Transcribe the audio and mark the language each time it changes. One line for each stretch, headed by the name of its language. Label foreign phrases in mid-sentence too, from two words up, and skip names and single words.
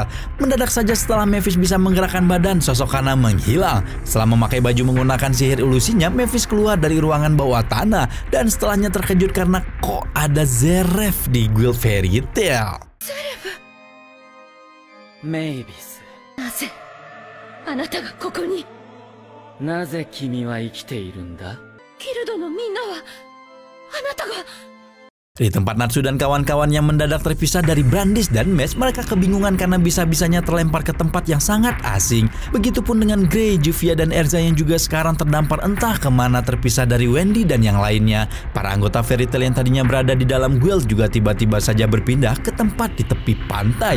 Indonesian: Mendadak saja setelah Mephiss bisa menggerakkan badan, sosok Kana menghilang. Setelah memakai baju menggunakan sihir ilusinya, Mephiss keluar dari ruangan bawah tanah dan setelahnya terkejut karena kok ada Zeref di Guild Fairy Tail. Mephiss.
Japanese: Naze? あなたがここに? なぜ君は生きているんだ? ギルドのみんなはあなたが...
Indonesian: Di tempat Natsu dan kawan-kawannya mendadak terpisah dari Brandis dan Mesh, mereka kebingungan karena bisa-bisanya terlempar ke tempat yang sangat asing. Begitupun dengan Grey, Juvia, dan Erza yang juga sekarang terdampar entah kemana terpisah dari Wendy dan yang lainnya. Para anggota Fairy Tail yang tadinya berada di dalam guild juga tiba-tiba saja berpindah ke tempat di tepi pantai.